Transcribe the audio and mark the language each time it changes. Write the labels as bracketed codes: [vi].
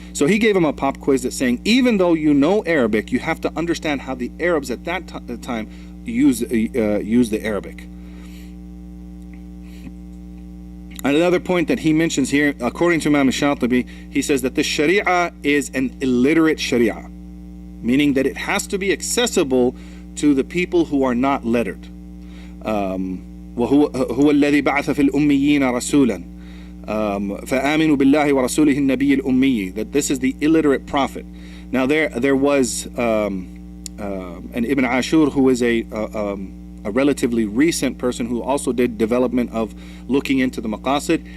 [en] So he gave him a pop quiz that's saying, even though you know Arabic, you have to understand how the Arabs at that time use the Arabic. Another point that he mentions here, according to Imam Shatibi, he says that the Sharia is an illiterate Sharia, meaning that it has to be accessible to the people who are not lettered. [ar] وهو الذي بعث في الأميين رسولا فآمنوا بالله ورسوله النبي الأمي. [en] That this is the illiterate prophet. Now there was an Ibn Ashur, who is a relatively recent person who also did development of looking into the Maqasid.